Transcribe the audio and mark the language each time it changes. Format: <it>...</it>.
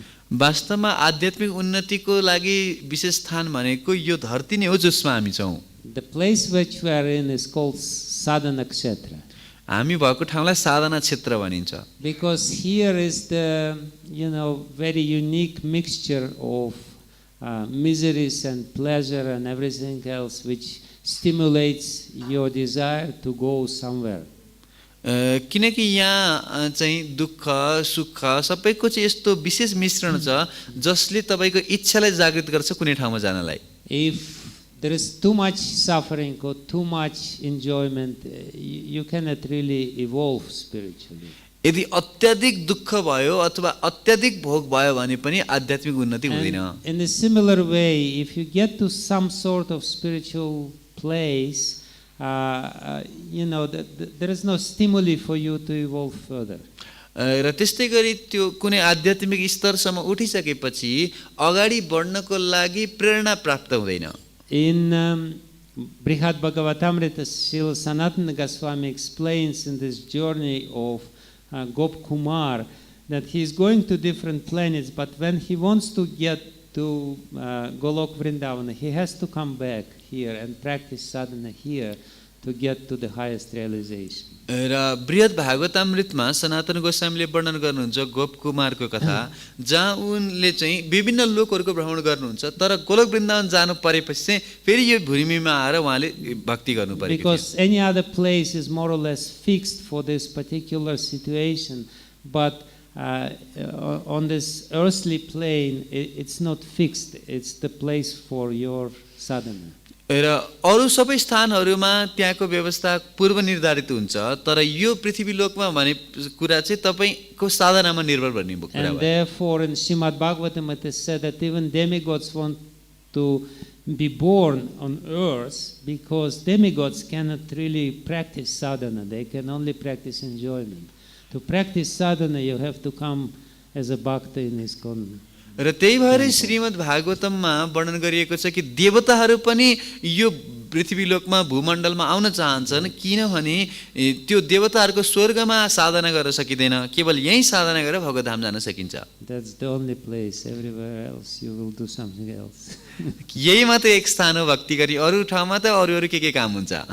<ne>वास्तवमा आध्यात्मिक उन्नतिको लागि विशेष स्थान भनेको यो धरती नै हो जसमा हामी छौँ.</ne> <en>The place which we are in is called sadhana kshetra.</en> <ne>हामी भएको ठाउँलाई साधना क्षेत्र भनिन्छ.</ne> <en>Because here is the very unique mixture of miseries and pleasure and everything else which stimulates your desire to go somewhere.</en> <ne>किनकि यहाँ चाहिँ दुःख सुख सबैको चाहिँ यस्तो विशेष मिश्रण छ जसले तपाईको इच्छालाई जागृत गर्छ कुनै ठाउँमा जानलाई.</ne> <en>If there is too much suffering or too much enjoyment, you cannot really evolve spiritually.</en> <ne>यदि अत्याधिक दुःख भयो अथवा अत्याधिक भोग भयो भने पनि आध्यात्मिक उन्नति हुँदैन.</ne> <en>In a similar way, if you get to some sort of spiritual place, there is no stimuli for you to evolve further.</en> <ne>र त्यस्तै गरी त्यो कुनै आध्यात्मिक स्तरसम्म उठिसकेपछि अगाडि बढ्नको लागि प्रेरणा प्राप्त हुँदैन.</ne> <en>In Bhagavatam, Srila Sanatana Goswami explains in this journey of Gop Kumar that he is going to different planets, but when he wants to get to Golok Vrindavan, he has to come back here and practice sadhana here to get to the highest realization.</en> <ne>र बृहद भागवतामृतमा सनातन गोस्वामीले वर्णन गर्नुहुन्छ गोप कुमारको कथा जहाँ उनले चाहिँ विभिन्न लोकहरूको भ्रमण गर्नुहुन्छ तर गोलोक वृन्दावन जानु परेपछि चाहिँ फेरि यो भूमिमा आएर उहाँले भक्ति गर्नु पर्यो.</ne> <en>Because any other place is more or less fixed for this particular situation, but on this earthly plane it's not fixed, it's the place for your sadhana.</en> <ne>र अरू सबै स्थानहरूमा त्यहाँको व्यवस्था पूर्व निर्धारित हुन्छ तर यो पृथ्वी लोकमा भने कुरा चाहिँ तपाईको साधनामा निर्भर गर्ने कुरा हो.</ne> <en>And therefore in Srimad Bhagavatam it is said that even demigods want to be born on earth because demigods cannot really practice sadhana, they can only practice enjoyment. To practice sadhana you have to come as a bhakta in ISKCON.</en> <ne>र त्यही भएर श्रीमद् भागवतममा वर्णन गरिएको छ कि देवताहरू पनि यो पृथ्वी लोकमा भूमण्डलमा आउन चाहन्छन् किनभने त्यो देवताहरूको स्वर्गमा साधना गर्न सकिदैन, केवल यही साधना गरेर भगवद्धाम जान सकिन्छ.</ne> <en>That's the only place, everywhere else you will do something else.</en> <ne>यही मात्र एक स्थान हो भक्ति गरी, अरू ठाउँमा त अरू अरू के काम हुन्छ.</ne>